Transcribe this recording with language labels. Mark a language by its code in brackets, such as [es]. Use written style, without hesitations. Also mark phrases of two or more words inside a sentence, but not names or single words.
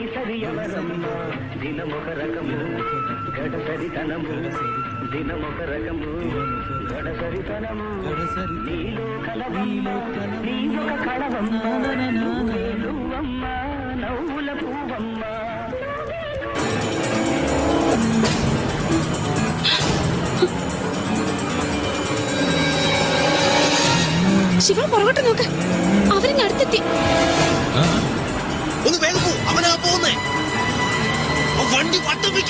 [te] తెలియవరమ్మ దినమొక రకము గడసరితనము దినమొక రకము గడసరితనము నీలో కలవమ్మ నీయొక కళవమ్మ నువ్వమ్మ నవ్వుల పువ్వమ్మ. [ml] ശിവ പുറകോട്ട് നോക്ക്, അവരിങ്ങ് അടുത്തെത്തി. ഒന്ന് വേഗം പോ, അവനാ പോകുന്നേ. ആ വണ്ടി വട്ടം വെക്ക്.